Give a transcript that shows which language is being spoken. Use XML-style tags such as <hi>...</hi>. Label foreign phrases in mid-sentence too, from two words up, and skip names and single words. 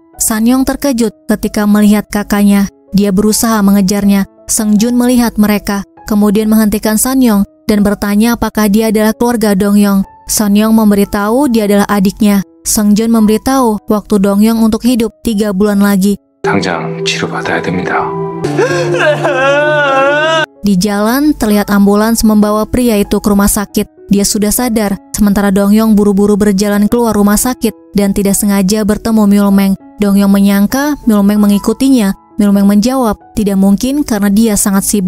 <id>Sanyong terkejut ketika melihat kakaknya. Dia berusaha mengejarnya. Seungjun melihat mereka, kemudian menghentikan Sanyong dan bertanya apakah dia adalah keluarga Dongyong. Sanyong memberitahu dia adalah adiknya. Seungjun memberitahu waktu Dongyong untuk hidup 3 bulan lagi.</id> <ko>당장 치료받아야 됩니다.</ko> <id>Di jalan, terlihat ambulans membawa pria itu ke rumah sakit. Dia sudah sadar, sementara Dongyong buru-buru berjalan keluar rumah sakit dan tidak sengaja bertemu Myulmeng. Dongyong menyangka Myulmeng mengikutinya. Myulmeng menjawab, tidak mungkin karena dia sangat sibuk.</id>